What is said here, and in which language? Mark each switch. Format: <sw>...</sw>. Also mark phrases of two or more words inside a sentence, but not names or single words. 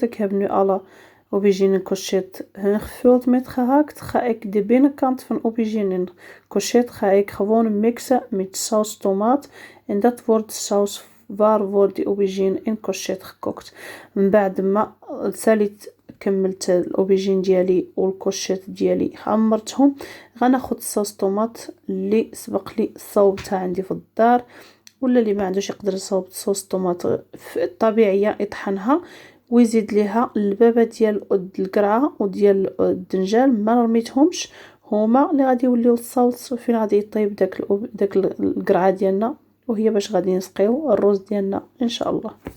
<nl>Ik heb nu alle aubergine en courgette ingevuld met gehakt. Ga ik de binnenkant van aubergine en courgette ga ik gewoon mixen met saus tomaat. En dat wordt saus waar wordt die aubergine en courgette gekookt.</nl> <ar>من بعد ما ساليت كملت الاوبيجين ديالي والكوشيط ديالي عمرتهم. غناخد الصوص طوماط اللي سبق لي صوبتها عندي في الدار، ولا اللي ما عندوش يقدر يصوب</ar> <fr>sauce tomate</fr> <ar>طبيعيه يطحنها ويزيد ليها البابه ديال القرعه وديال الدنجال ما رميتهمش، هما اللي غادي يوليو الصوص فين غادي يطيب داك القرعه ديالنا، وهي باش غادي نسقيو الروز ديالنا ان شاء الله.</ar>